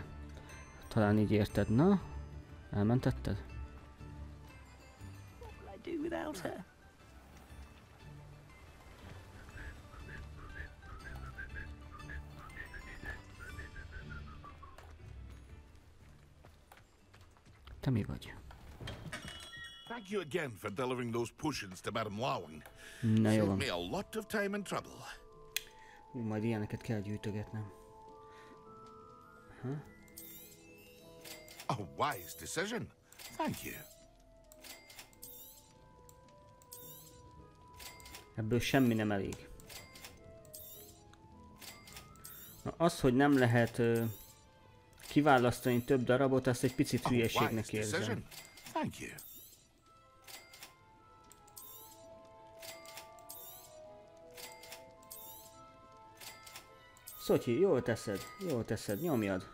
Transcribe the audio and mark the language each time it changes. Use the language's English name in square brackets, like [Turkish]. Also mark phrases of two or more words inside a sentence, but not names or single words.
[Hungarian] Talán így érted. Na? Elmentetted? Te mi vagy? [English] Thank you again for delivering those potions to Madame Lawing. [Hungarian] Na jó [English] Saved [Hungarian] van. [English] me a lot of time and trouble. [Hungarian] Majd ilyeneket kell gyűjtögetnem. [English] A wise decision. Thank you. [Hungarian] Ebből semmi nem elég. Na, az, hogy nem lehet kiválasztani több darabot, azt egy picit hülyeségnek érzem. [English] Thank you. [Hungarian] Szotyi, jól teszed, nyomjad.